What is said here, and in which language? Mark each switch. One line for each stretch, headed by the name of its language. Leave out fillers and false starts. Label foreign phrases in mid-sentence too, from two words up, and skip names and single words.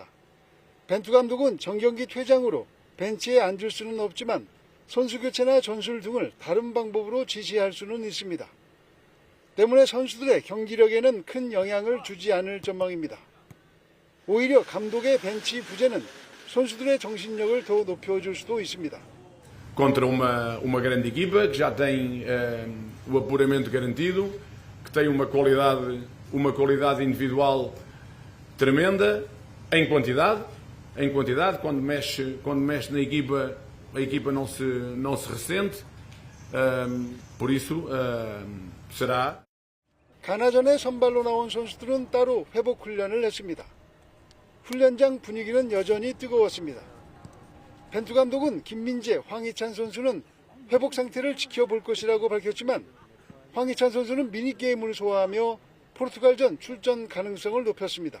Korean: 벤투 감독은 정경기 퇴장으로 벤치에 앉을 수는 없지만 선수 교체나 전술 등을 다른 방법으로 지시할 수는 있습니다. 때문에 선수들의 경기력에는 큰 영향을 ju지 않을 전망입니다. 오히려 감독의 벤치 부재는 선수들의 정신력을 더 높여줄 수도 있습니다.
Portuguese: Contra uma grande equipa que já tem o apuramento garantido, que tem uma qualidade individual tremenda em quantidade, quando mexe na equipa, a equipa não se ressente, por isso será.
Korean: 가나전에 선발로 나온 선수들은 따로 회복 훈련을 했습니다. 훈련장 분위기는 여전히 뜨거웠습니다. 벤투 감독은 김민재, 황희찬 선수는 회복 상태를 지켜볼 것이라고 밝혔지만 황희찬 선수는 미니게임을 소화하며 포르투갈전 출전 가능성을 높였습니다.